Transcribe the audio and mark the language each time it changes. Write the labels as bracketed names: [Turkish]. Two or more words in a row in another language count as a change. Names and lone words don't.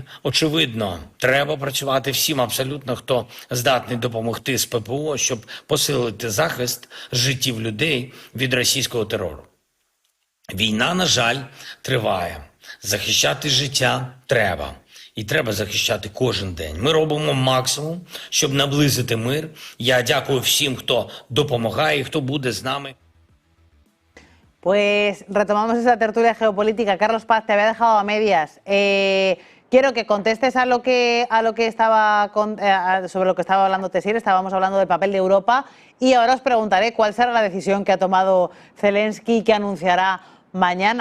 [Ukrainian] Очевидно, треба працювати всім абсолютно, хто здатний допомогти з ППО, щоб посилити захист життів людей від російського терору. Війна, на жаль, триває. Захищати життя треба. І треба захищати кожен день. Ми робимо максимум, щоб наблизити мир. Я дякую всім, хто допомагає і хто буде з нами. [Spanish] Pues retomamos esa tertulia geopolítica. Carlos Paz, te había dejado a medias. Quiero que contestes a lo que estaba sobre lo que estaba hablando Tessier. Estábamos hablando del papel de Europa y ahora os preguntaré cuál será la decisión que ha tomado Zelensky, que anunciará mañana.